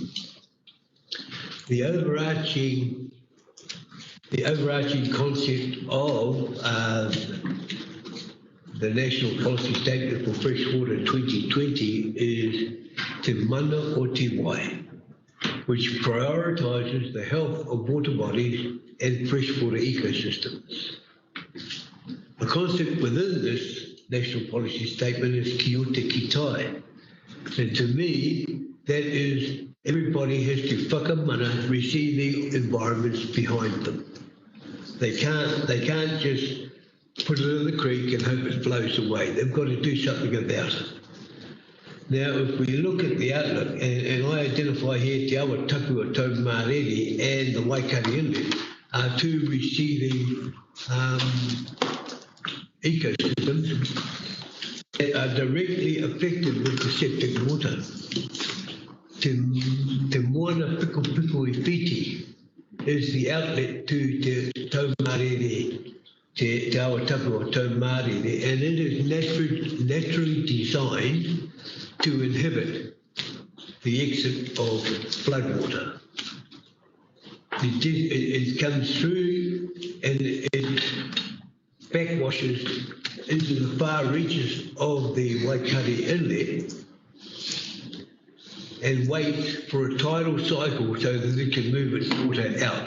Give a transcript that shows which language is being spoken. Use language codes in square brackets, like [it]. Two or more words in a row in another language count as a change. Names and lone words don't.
[en] The overarching concept of the National Policy Statement for Freshwater 2020 is [mi] Te Mana o Te Wai, [en] which prioritises the health of water bodies and freshwater ecosystems. The concept within this National Policy Statement is [mi] Ki o te kitai. [en] And to me, that is everybody has to whakamana receiving environments behind them. They can't just put it in the creek and hope it flows away. They've got to do something about it. Now, if we look at the outlook, and I identify here Te Awa Tapu o Tau Marere and the Waikari Inlet are two receiving ecosystems that are directly affected with the septic water. Te Moana Piko Piko I Whiti is the outlet to Te Tau Marere, Te Awa Tapu o Tau Marere, and it is naturally designed to inhibit the exit of floodwater. It comes through and it backwashes into the far reaches of the Waikari Inlet and waits for a tidal cycle so that it can move its water out.